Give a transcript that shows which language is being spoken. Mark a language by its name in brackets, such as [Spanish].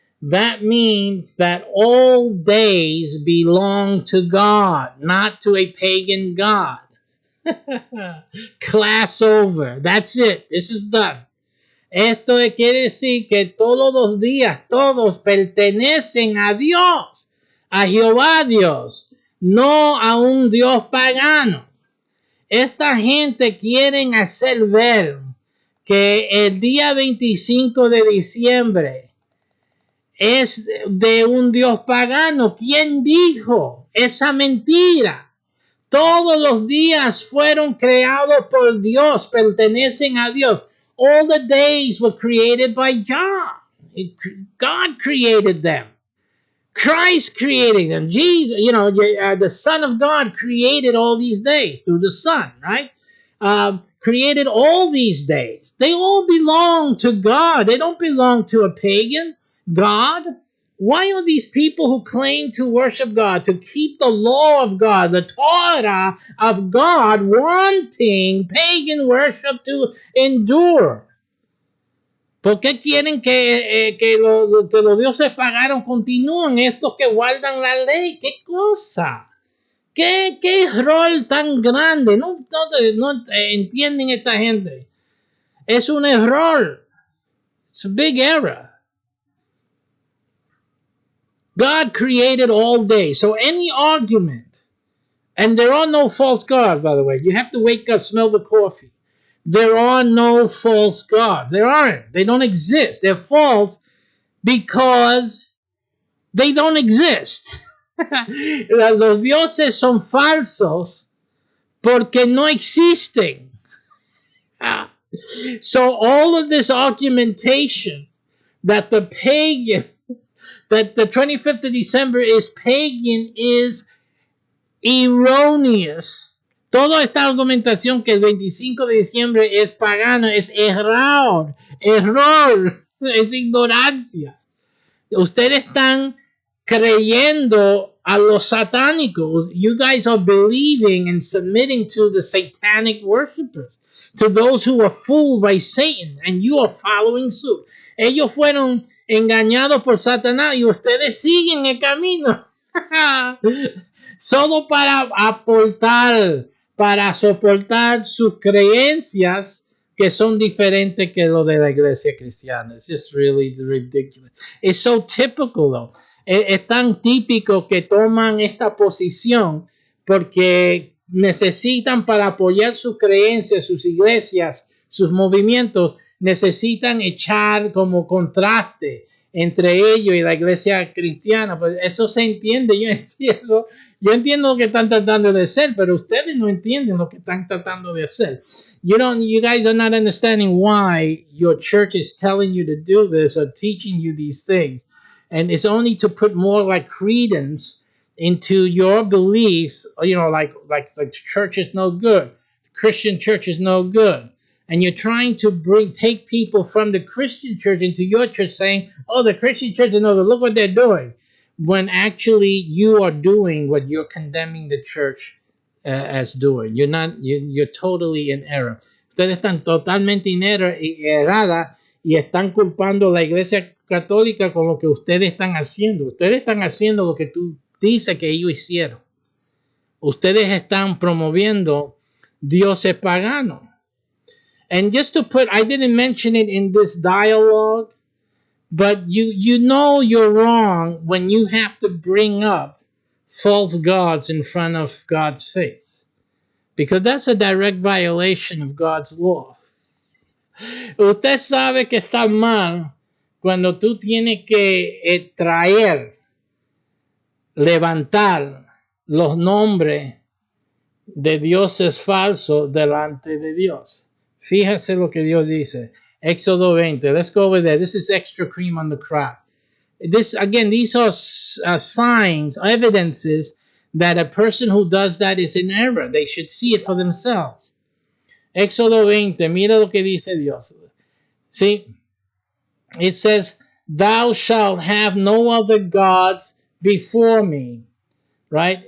[English] That means that all days belong to God, not to a pagan God. Class over. That's it. This is done. [Spanish] Esto quiere decir que todos los días, todos pertenecen a Dios, a Jehová Dios, no a un Dios pagano. Esta gente quieren hacer ver que el día 25 de diciembre es de un Dios pagano. ¿Quién dijo esa mentira? Todos los días fueron creados por Dios, pertenecen a Dios. [English] All the days were created by God. God created them. Christ created them. Jesus, the Son of God created all these days through the Son, right? Created all these days. They all belong to God. They don't belong to a pagan God. Why are these people who claim to worship God, to keep the law of God, the Torah of God, wanting pagan worship to endure? [Spanish] ¿Por qué quieren que los dioses paganos continúen, estos que guardan la ley? ¿Qué cosa? ¿Qué error tan grande? No entienden esta gente. Es un error. [English] It's a big error. God created all day. So any argument, and there are no false gods, by the way. You have to wake up, smell the coffee. There are no false gods. There aren't. They don't exist. They're false because they don't exist. [Spanish] Los dioses son falsos porque no existen. [English] So all of this argumentation that the pagan, that the 25th of December is pagan is erroneous. [Spanish] Toda esta argumentación que el 25 de diciembre es pagano es error, es ignorancia. Ustedes están creyendo a los satánicos. [English] You guys are believing and submitting to the satanic worshipers, to those who are fooled by Satan, and you are following suit. [Spanish] Ellos fueron engañados por Satanás y ustedes siguen el camino. Solo para aportar, para soportar sus creencias que son diferentes que lo de la iglesia cristiana. [English] It's just really ridiculous. It's so typical, though. [Spanish] Es tan típico que toman esta posición porque necesitan para apoyar sus creencias, sus iglesias, sus movimientos, necesitan echar como contraste entre ellos y la iglesia cristiana. Pues eso se entiende, yo entiendo lo que están tratando de hacer, pero ustedes no entienden lo que están tratando de hacer. [English] You guys are not understanding why your church is telling you to do this or teaching you these things. And it's only to put more like credence into your beliefs, like the church is no good. The Christian church is no good. And you're trying to take people from the Christian church into your church saying, oh, the Christian church is no good. Look what they're doing. When actually you are doing what you're condemning the church as doing. You're totally in error. [Spanish] Ustedes están totalmente errada y están culpando a la iglesia católica con lo que ustedes están haciendo. Ustedes están haciendo lo que tú dices que ellos hicieron. Ustedes están promoviendo dioses paganos. [English] And just to put, I didn't mention it in this dialogue, but you know you're wrong when you have to bring up false gods in front of God's face. Because that's a direct violation of God's law. [Spanish] Usted sabe que está mal cuando tú tienes que levantar los nombres de dioses falsos delante de Dios. Fíjese lo que Dios dice. Éxodo 20. [English] Let's go over there. This is extra cream on the crop. These are signs, evidences that a person who does that is in error. They should see it for themselves. Éxodo 20. [Spanish] Mira lo que dice Dios. [English] See, it says, thou shalt have no other gods before me. Right?